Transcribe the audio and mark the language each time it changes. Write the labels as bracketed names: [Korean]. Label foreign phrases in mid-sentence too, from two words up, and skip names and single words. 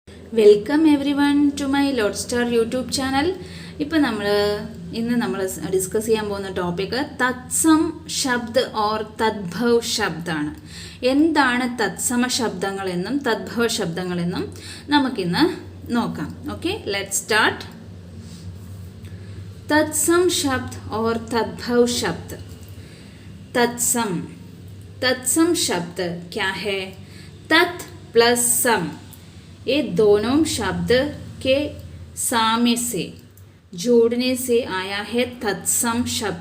[English] Welcome every one to my Lodestar YouTube channel. [Malayalam] ഇപ്പം ഇന്ന് നമ്മൾ ഡിസ്കസ് ചെയ്യാൻ പോകുന്ന ടോപ്പിക്ക് [Hindi] तत्सम शब्द और तद्भव [Malayalam] ശബ്ദാണ്. എന്താണ് തത്സമ ശബ്ദങ്ങളെന്നും തദ്ഭവ ശബ്ദങ്ങളെന്നും നമുക്കിന്ന് നോക്കാം. [English] Okay, let's start. [Hindi] तत्सम शब्द और तद्भव शब्द. तत्सम शब्द क्या है? तत् प्लस सम, ये दोनों शब्द के सामने से जोड़ने से आया है तत्सम शब्द.